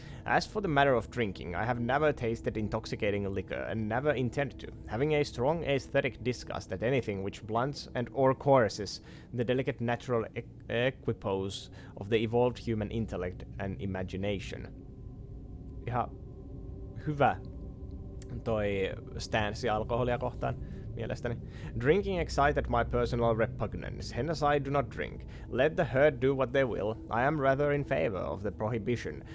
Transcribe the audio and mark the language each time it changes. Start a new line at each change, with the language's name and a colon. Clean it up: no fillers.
English: As for the matter of drinking, I have never tasted intoxicating liquor and never intend to, having a strong aesthetic disgust at anything which blunts and or coerces the delicate natural equipoise of the evolved human intellect and imagination.
Finnish: Ihan hyvä toi stanssi alkoholia kohtaan mielestäni.
English: Drinking excited my personal repugnance, hence I do not drink. Let the herd do what they will. I am rather in favor of the prohibition.